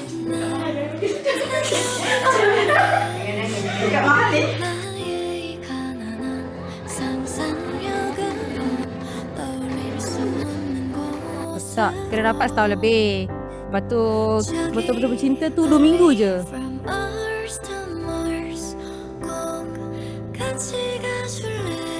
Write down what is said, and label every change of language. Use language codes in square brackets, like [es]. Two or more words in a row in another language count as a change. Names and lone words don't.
[ko] 나의 가난한 상상력으로 떠올릴 수 없는 곳. [ms] Tak, kena dapat setahun lebih. Lepas tu betul-betul bercinta tu 2 minggu je. [en] From Earth to Mars, [ko] 꼭 같이 가줄래?